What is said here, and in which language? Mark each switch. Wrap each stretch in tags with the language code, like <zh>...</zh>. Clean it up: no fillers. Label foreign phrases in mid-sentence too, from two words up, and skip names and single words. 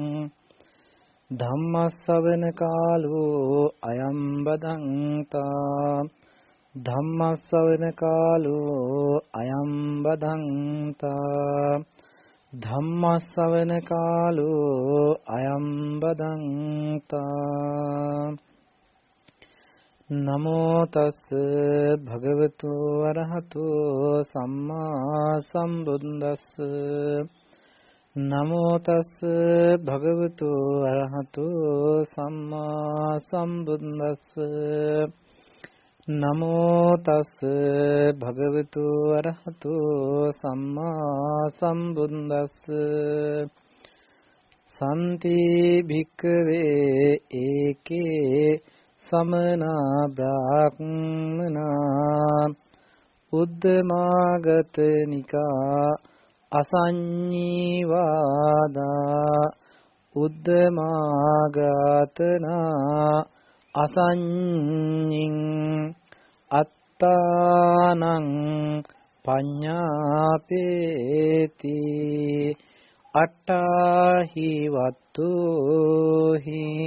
<pi>ධම්මස්සවන කාලෝ අයම් බදන්තා ධම්මස්සවන කාලෝ අයම් බදන්තා ධම්මස්සවන කාලෝ අයම් බදන්තා නමෝ තස් භගවතු වරහතු සම්මා සම්බුද්දස්ස නමෝ තස් භගවතු අරහතු සම්මා සම්බුද්දස්ස නමෝ තස් භගවතු අරහතු සම්මා සම්බුද්දස්ස සම්ති භික්ඛවේ ඒකේ සමනා බ්‍රාහ්මනා උද්දමාගත නිකා අසඤ්ඤීවාදා උද්දමාගතනා අසඤ්ඤින් අත්තානං පඤ්ඤාපේති අට්ඨාහි වත්තුහි.</pi>